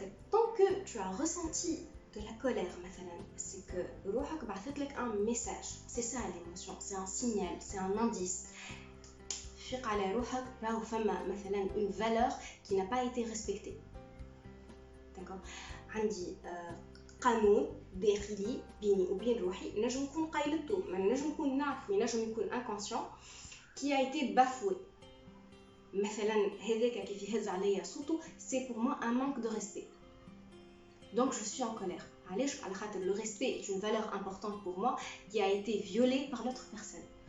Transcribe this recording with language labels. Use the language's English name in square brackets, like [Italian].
[French] Tant que tu as ressenti de la colère, c'est que [Arabic] روحك بعثت لك [French] un message. C'est ça l'émotion, c'est un signal, c'est un indice. [Arabic] فيق على روحك راهو فما مثلا [French] une valeur qui n'a pas été respectée. D'accord, [Arabic] عندي قانون داخلي بيني وبين روحي, نجم نكون قايلته, ما نجم نكون نعرف, نجم يكون inconscient, [French] qui a été bafoué. [Arabic] مثلا هذاك كيف يهز عليا صوته, [French] c'est pour moi un manque de respect. Donc je suis en colère. [Arabic] علاش؟ على خاطر [French] le respect est une valeur importante pour moi qui a été violée par l'autre personne.